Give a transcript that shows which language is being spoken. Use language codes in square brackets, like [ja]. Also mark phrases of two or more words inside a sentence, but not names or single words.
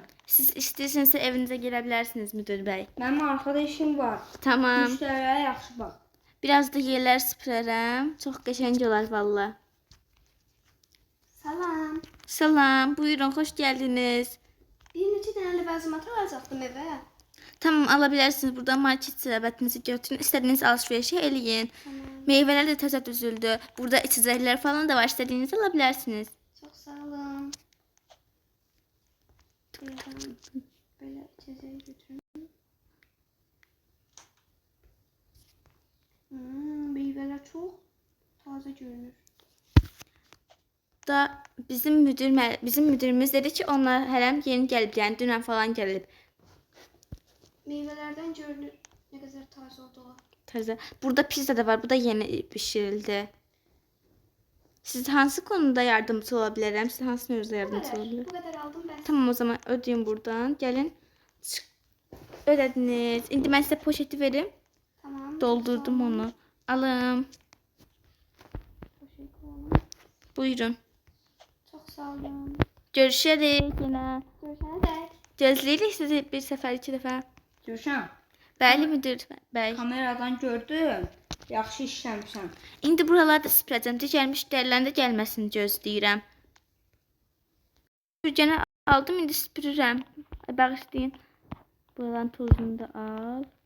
[az] Siz istəyirsinizsə evinizə gələ bilərsiniz müdür bəy. Mənim arkada işim var. Tamam. Müştərilərə yaxşı bax. Biraz da yerlər süpürərəm. Çox qəşəng olar valla. Salam. Salam, buyurun, xoş gəldiniz. Bir neçə dənə ləvazimat alacaqdım evə. [tr] Tamam, alabilirsiniz. [az] Buradan market sərvətinizi götürün. [tr] İstediğiniz alışverişi [az] eləyin. Tamam. Meyveler de təzə düzüldü. Burada içecekler falan da var. [tr] İstediğinizi alabilirsiniz. Çok sağ olun. Böyle içeceği götürün. Meyveler çok taze görünür. [az] Da bizim müdürümüz dedi ki onlar hələm yeni gəlib, yəni dünən falan gəlib. [tr] Meyvelerden görünür ne kadar taze olduğu. [az] Təzə. Burada pizza da var. Bu da yeni bişirildi. Siz hansı konuda yardımcı ola bilərəm? Siz hansı mövzuda yardımcı ola bilərəm? [tr] Bu kadar aldım ben. Tamam, o zaman ödeyin buradan. Gelin. Çık. Ödediniz. İndi ben size poşeti verim. Tamam. Doldurdum onu. Alın. Poşet koyalım. Buyurun. Çok sağ olun. Görüşürüz yine. Görüşene dek. [az] Gözləyirik sizi bir səfər, iki dəfə. Gülşən, Bəli müdür bəy. kameradan gördüm. Yaxşı işləmişsən. İndi buralarda süpürəcəm. Digər müştərilərin də gəlməsini gözləyirəm. Süpürgəni aldım, indi süpürürəm. Ay, bağışlayın. Buraların tozunu da al.